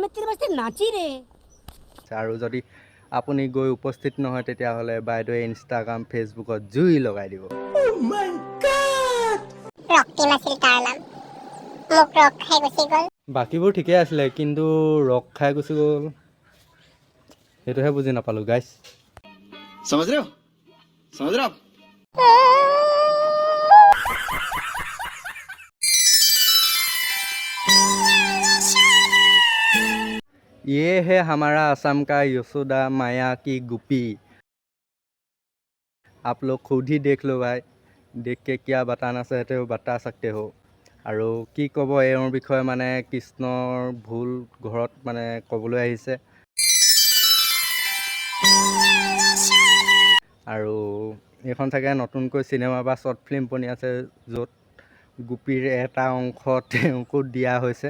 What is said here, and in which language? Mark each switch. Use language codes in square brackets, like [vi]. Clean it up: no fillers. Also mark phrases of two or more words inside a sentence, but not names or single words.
[as] আৰু যদি আপুনি গৈ উপস্থিত নহয় তেতিয়াহ'লে বাইদেৱে ইনষ্টাগ্ৰাম ফেচবুকত জুই লগাই দিব। বাকীবোৰ ঠিকেই আছিলে, কিন্তু ৰস খাই গুচি গ'ল, সেইটোহে বুজি নাপালোঁ গাইজ। [hi] ये है हमारा असम का यशोदा माया की गुप्पी। आप लोग खुद ही देख लो भाई, देख के क्या बताना चाहते हो बता सकते हो। [as] আৰু কি ক'ব এওঁৰ বিষয়ে, কৃষ্ণৰ ভুল ঘৰত ক'বলৈ আহিছে। আৰু এইখন চাগে নতুনকৈ চিনেমা বা [en] short film [as] বনি আছে, য'ত গোপীৰ এটা অংশ তেওঁকো দিয়া হৈছে।